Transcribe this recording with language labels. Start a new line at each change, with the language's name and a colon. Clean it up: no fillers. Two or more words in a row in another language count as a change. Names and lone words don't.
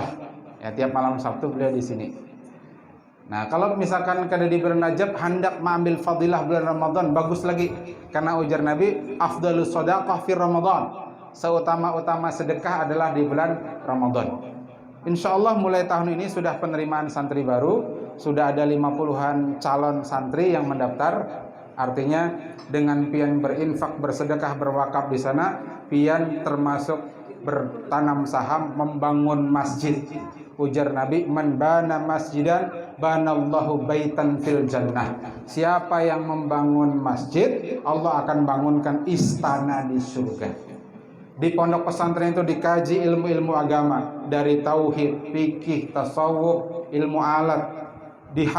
Indonesian: Ya, tiap malam Sabtu beliau di sini. Nah, kalau misalkan kada di bulan Rajab hendak mengambil fadilah bulan Ramadan, bagus lagi. Karena ujar Nabi,
Arabic: أفضل الصدقة في رمضان.
Indonesian: Seutama-utama sedekah adalah di bulan Ramadan.
Arabic: إن شاء الله
Indonesian: mulai tahun ini sudah penerimaan santri baru, sudah ada 50-an calon santri yang mendaftar. Artinya dengan pian berinfak, bersedekah, berwakaf di sana, pian termasuk bertanam saham membangun masjid. Ujar Nabi,
Arabic: من بنى مسجدا بنى الله بيتا في الجنة.
Indonesian: Siapa yang membangun masjid, Allah akan bangunkan istana di surga. Di pondok pesantren itu dikaji ilmu-ilmu agama dari tauhid, fikih, tasawuf, ilmu alat,